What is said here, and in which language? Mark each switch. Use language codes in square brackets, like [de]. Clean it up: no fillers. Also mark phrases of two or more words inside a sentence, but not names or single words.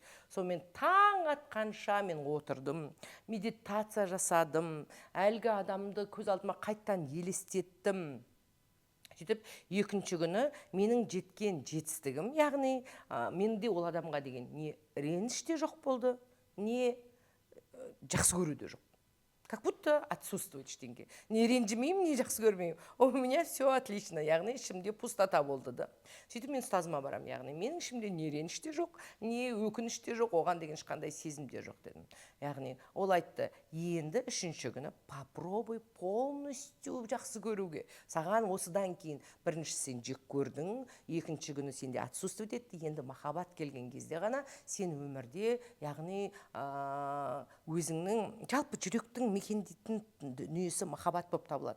[kk] Сол мен таң атқанша мен отырдым, медитация жасадым, әлгі адамды көз алдыма қайттан елестеттім. Сөйтіп, екінші күні менің жеткен жетістігім, яғни менде ол адамға деген не реніш те жоқ болды, не жақсы көру де жоқ. [ru] Как будто отсутствует ештеңе. [kk] Не ренжімеймін, не жақсы көрмеймін. [ru] У меня все отлично, [kk] яғни ішімде пустота болды да. Сөйтіп мен ұстазыма барам, яғни менің ішімде не реніш те жоқ, не өкініш те жоқ, оған деген ешқандай сезім де жоқ дедім. Яғни ол айтты, енді үшінші күні [ru] попробуй полностью [kk] жақсы көруге. Саған осыдан кейін бірінші сен жек көрдің, екінші күні сенде отсутствует етті, енді махаббат келген кезде ғана сен өмірде, яғни өзіңнің жалпы жүректің мекендейтін дүниесі махаббат болып табылады.